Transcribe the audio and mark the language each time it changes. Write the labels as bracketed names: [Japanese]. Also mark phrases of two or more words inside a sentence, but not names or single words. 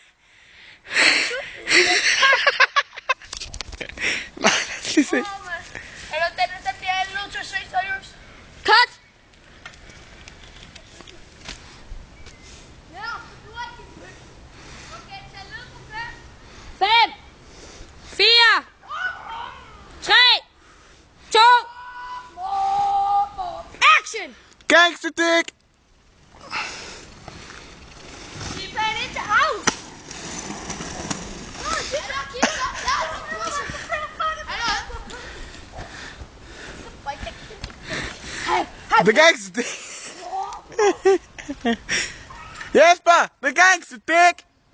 [Danish] Nej, lad os lige se. Eller den bliver jeg nødt til at se seriøst. Cut! Fem, 4, 3, 2, action! [English] Gangster dick. The gangster dick. Jesper, the gangster dick.